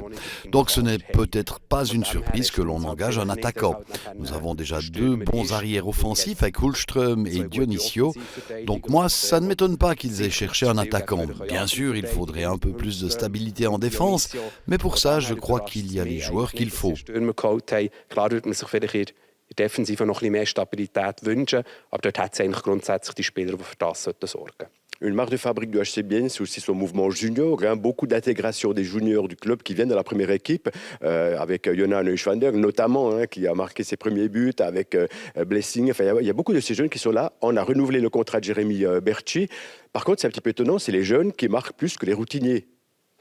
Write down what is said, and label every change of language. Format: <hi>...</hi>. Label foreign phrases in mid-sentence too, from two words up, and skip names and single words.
<fr>Donc ce n'est peut-être pas une surprise que l'on engage un attaquant. Nous avons déjà 2 bons arrières offensifs avec Hultström et Dionisio. Donc moi, ça ne m'étonne pas qu'ils aient cherché un attaquant. Bien sûr, il faudrait un peu plus de stabilité en défense, mais pour ça, je crois qu'il y a les joueurs qu'il faut.</fr> <de>Klar würde man sich vielleicht in der Defensive noch ein bisschen mehr Stabilität wünschen, aber dort hat es eigentlich grundsätzlich die Spieler, die für das sorgen sollten.</de> <fr>Une marque de fabrique du HCBN, c'est aussi son mouvement junior. Beaucoup d'intégration des juniors du club qui viennent de la première équipe, avec Jonas Neuschwander notamment, qui a marqué ses premiers buts, avec Blessing. Enfin, il y a beaucoup de ces jeunes qui sont là. On a renouvelé le contrat de Jérémy Berchi. Par contre, c'est un petit peu étonnant, c'est les jeunes qui marquent plus que les routiniers.</fr>